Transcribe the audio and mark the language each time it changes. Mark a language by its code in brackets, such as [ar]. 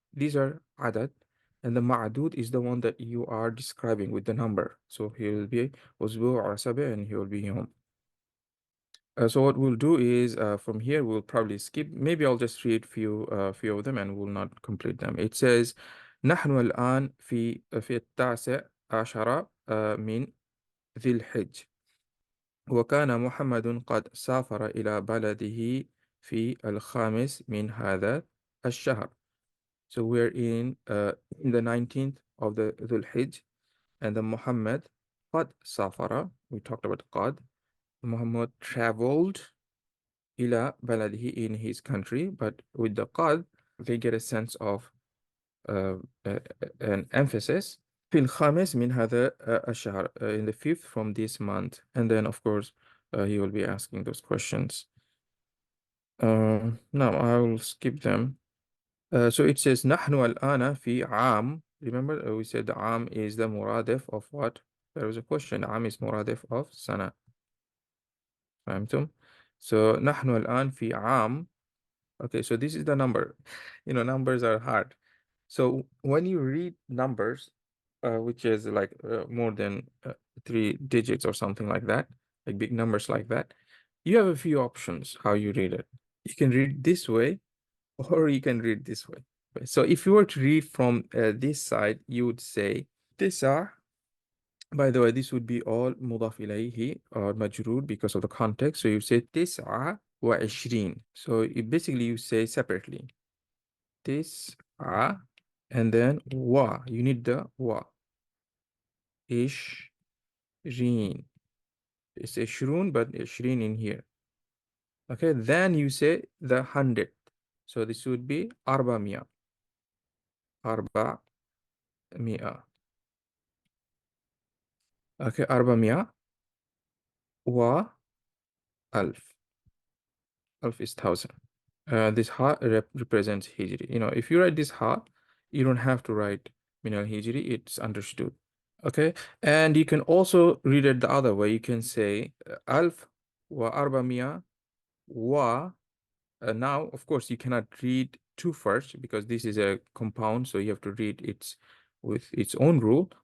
[en] These are عدد, and the معدود is the one that you are describing with the number. So he will be [ar] أسبوع سبع, [en] and he will be يوم. So what we'll do is from here we'll probably skip. Maybe I'll just read few of them and we'll not complete them. [ar] It says نحن الآن في التاسع عشر من ذي الحج، وكان محمد قد سافر إلى بلده في الخامس من هذا الشهر. [en] So we're in the 19th of the Dhul Hijj, and the Muhammad [ar] قد سافر. [en] We talked about قد. Muhammad traveled [ar] إلى بلده, [en] in his country, but with the قد they get a sense of uh, uh, an emphasis. [ar] في الخامس من هذا الشهر, [en] in the fifth from this month. And then of course he will be asking those questions. Now I will skip them. So it says [ar] نحن الآن في عام. [en] Remember we said the عام is the مرادف of what? There was a question. [ar] عام is مرادف of سنة. فهمتم? So نحن الآن في عام. [en] Okay, so this is the number. Numbers are hard. So when you read numbers, which is like more than 3 digits or something like that, like big numbers like that, you have a few options how you read it. You can read this way, or you can read this way. So if you were to read from this side, you would say تسع. By the way, this would be all مضاف إليه or مجرور because of the context. So you say [ar] تسعة وعشرين. [en] So basically you say separately تسعة and then you need the عشرين. It's عشرون, but عشرين in here. Okay, then you say the 100. So this would be أربعمية. [ar] أربعمية. Okay, أربعمية وألف. [en] ألف is 1,000. This ha represents Hijri. If you write this ha, you don't have to write min al Hijri, it's understood. Okay, and you can also read it the other way. You can say [ar] Alf wa arba'miya wa. [en] Now, of course, you cannot read two first because this is a compound, so you have to read it with its own rule.